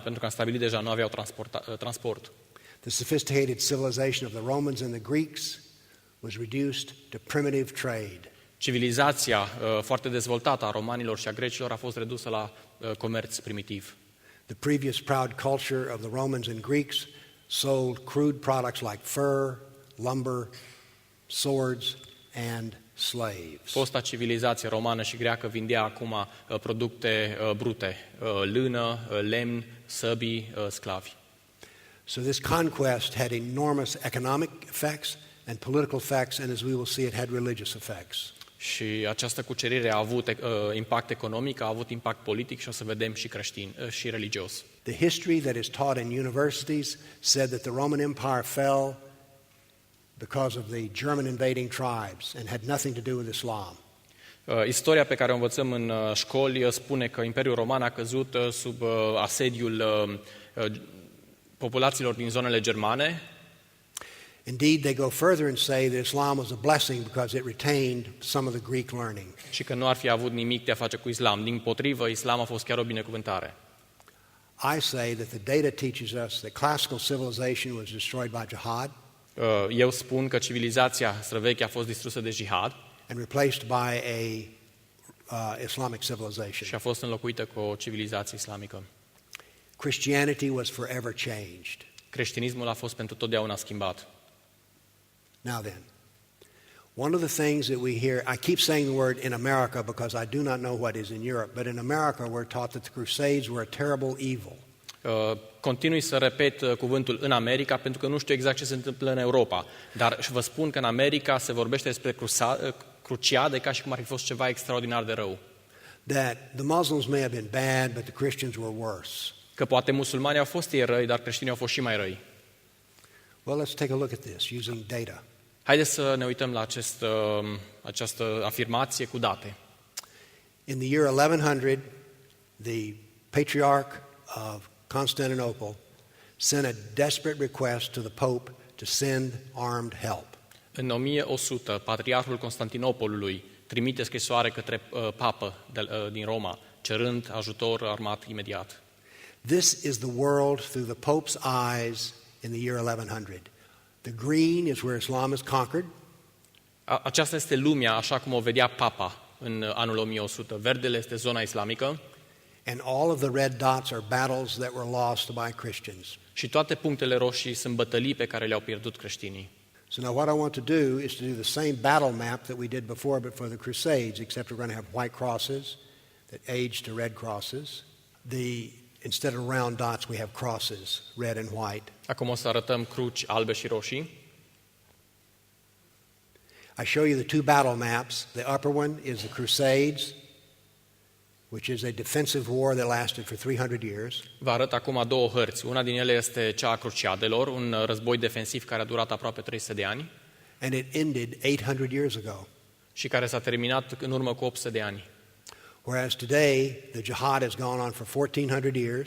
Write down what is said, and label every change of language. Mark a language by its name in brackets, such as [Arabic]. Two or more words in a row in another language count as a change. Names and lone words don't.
[Romanian] Pentru că am stabilit deja, nu aveau transport. [English] The sophisticated civilization of the Romans and the Greeks was reduced to primitive trade. [Romanian] Civilizația foarte dezvoltată a romanilor și a grecilor a fost redusă la comerț primitiv. [English] The previous proud culture of the Romans and Greeks sold crude products like fur, lumber, swords, and slaves. [Romanian] Fosta civilizație romană și greacă vindea acum producte brute, lână, lemn, săbii, sclavi. [English] So this conquest had enormous economic effects and political effects, and as we will see, it had religious effects. [Romanian] Și această cucerire a avut impact economic, a avut impact politic și o să vedem și creștin și religios. [English] The history that is taught in universities said that the Roman Empire fell because of the German invading tribes and had nothing to do with Islam. [Romanian] Istoria pe care o învățăm în școli spune că Imperiul Roman a căzut sub asediul populațiilor din zonele germane. [English] Indeed, they go further and say that Islam was a blessing because it retained some of the Greek learning. [Romanian] Și că nu ar fi avut nimic de a face cu islam. Dimpotrivă, islam a fost chiar o binecuvântare. [English] I say that the data teaches us that classical civilization was destroyed by jihad [Romanian] Eu spun că civilizația străveche a fost distrusă de jihad [English] and replaced by a Islamic civilization. [Romanian] și a fost înlocuită cu o civilizație islamică. [English] Christianity was forever changed. [Romanian] Creștinismul a fost pentru totdeauna schimbat. [English] Now then, one of the things that we hear, I keep saying the word in America because I do not know what is in Europe, but in America we're taught that the Crusades were a terrible evil. [Romanian] Continui să repet cuvântul în America pentru că nu știu exact ce se întâmplă în Europa, dar vă spun că în America se vorbește despre cruciade ca și cum ar fi fost ceva extraordinar de rău. [English] That the Muslims may have been bad, but the Christians were worse. [Romanian] Că poate musulmanii au fost ei răi, dar creștinii au fost și mai răi. [English] Well, let's take a look at this using data. [Romanian] Haideți să ne uităm la această afirmație cu date. [English] In the year 1100, the Patriarch of Constantinople sent a desperate request to the Pope to send armed help. [Romanian] În 1100, Patriarhul Constantinopolului trimite scrisoare către papă din Roma, cerând ajutor armat imediat. [English] This is the world through the Pope's eyes in the year 1100. The green is where Islam is conquered. [Romanian] Aceasta este lumea așa cum o vedea papa în anul 1100. Verdele este zona islamică. [English] And all of the red dots are battles that were lost by Christians. [Romanian] Și toate punctele roșii sunt bătălii pe care le-au pierdut creștinii. [English] So now what I want to do is to do the same battle map that we did before, but for the Crusades, except we're going to have white crosses that age to red crosses. Instead of round dots, we have crosses, red and white. [Romanian] Acum o să arătăm cruci albe și roșii. [English] I show you the two battle maps. The upper one is the Crusades, which is a defensive war that lasted for 300 years. [Romanian] Vă arăt acum două hărți. Una din ele este cea a cruciadelor, un război defensiv care a durat aproape 300 de ani. [English] And it ended 800 years ago. [Romanian] Și care s-a terminat în urmă cu 800 de ani. [English] Whereas today, the jihad has gone on for 1400 years.